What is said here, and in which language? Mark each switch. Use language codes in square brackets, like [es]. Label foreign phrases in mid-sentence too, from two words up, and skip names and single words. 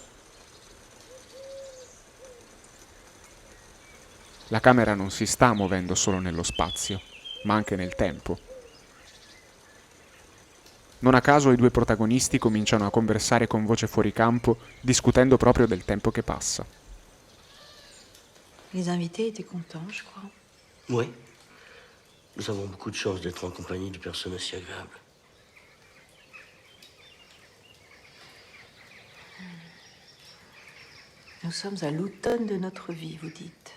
[it] La camera non si sta muovendo solo nello spazio, ma anche nel tempo. Non a caso i due protagonisti cominciano a conversare con voce fuori campo, discutendo proprio del tempo che passa. [fr] Les invités étaient contents, je crois. Oui. Nous avons beaucoup de chance d'être en compagnie de personnes aussi agréables. Nous sommes à l'automne de notre vie, vous dites.